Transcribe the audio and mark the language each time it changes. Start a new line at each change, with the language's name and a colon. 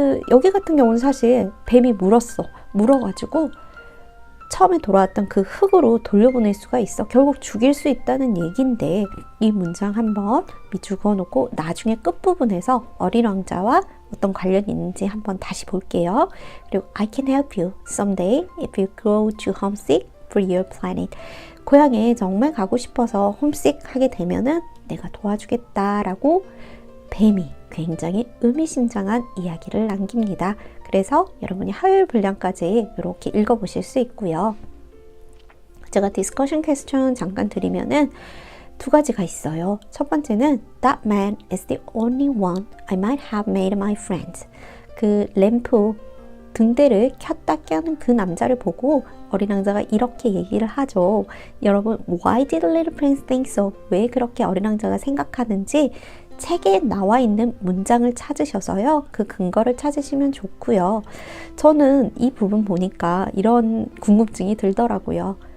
Korean: 여기 같은 경우는 사실 뱀이 물어가지고 처음에 돌아왔던 그 흙으로 돌려보낼 수가 있어. 결국 죽일 수 있다는 얘기인데, 이 문장 한번 미주거 놓고 나중에 끝부분에서 어린 왕자와 어떤 관련이 있는지 한번 다시 볼게요.
English: 그리고 I can help you someday if you grow too homesick for your planet.
Korean: 고향에 정말 가고 싶어서 홈식 하게 되면은 내가 도와주겠다라고 뱀이 굉장히 의미심장한 이야기를 남깁니다. 그래서 여러분이 화요일 분량까지 이렇게 읽어보실 수 있고요. 제가 디스커션 퀘스천 잠깐 드리면은 두 가지가 있어요.
English: 첫 번째는 That man is the only one I might have made my friend.
Korean: 그 램프 등대를 켰다 켜는 그 남자를 보고 어린 왕자가 이렇게 얘기를 하죠. 여러분,
English: Why did little prince think so?
Korean: 왜 그렇게 어린 왕자가 생각하는지 책에 나와 있는 문장을 찾으셔서요. 그 근거를 찾으시면 좋고요. 저는 이 부분 보니까 이런 궁금증이 들더라고요.